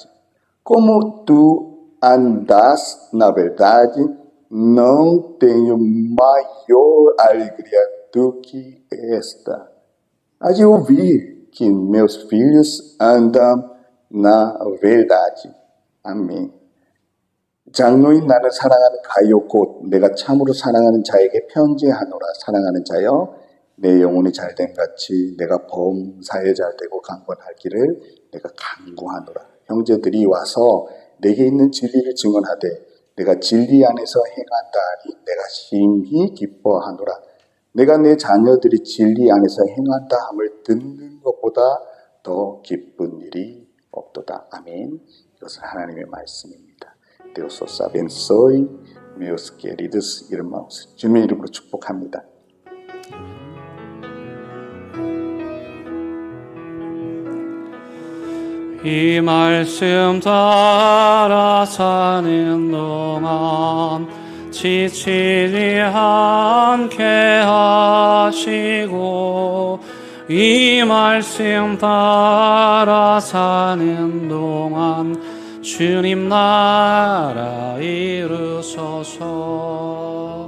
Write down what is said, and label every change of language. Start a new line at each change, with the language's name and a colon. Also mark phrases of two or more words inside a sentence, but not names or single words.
Portuguese: Como tu andas na verdade, não tenho maior alegria do que esta. Há de ouvir que meus filhos andam na verdade.
Korean: 아멘. 장로인 나를 사랑하는 가요 곧 내가 참으로 사랑하는 자에게 편지하노라. 사랑하는 자여, 내 영혼이 잘됨 같이 내가 범사에 잘되고 강건하기를 내가 간구하노라. 형제들이 와서 내게 있는 진리를 증언하되 내가 진리 안에서 행한다 하니 내가 심히 기뻐하노라. 내가 내 자녀들이 진리 안에서 행한다 함을 듣는 것보다 더 기쁜 일이 없도다. 아멘. 이것은 하나님의 말씀입니다.
Portuguese: Deus os abençoe, meus queridos irmãos.
Korean: 주님의 이름으로 축복합니다. 이 말씀 따라 사는 동안 지치지 않게 하시고 이 말씀 따라 사는 동안 주님 나라 이루소서.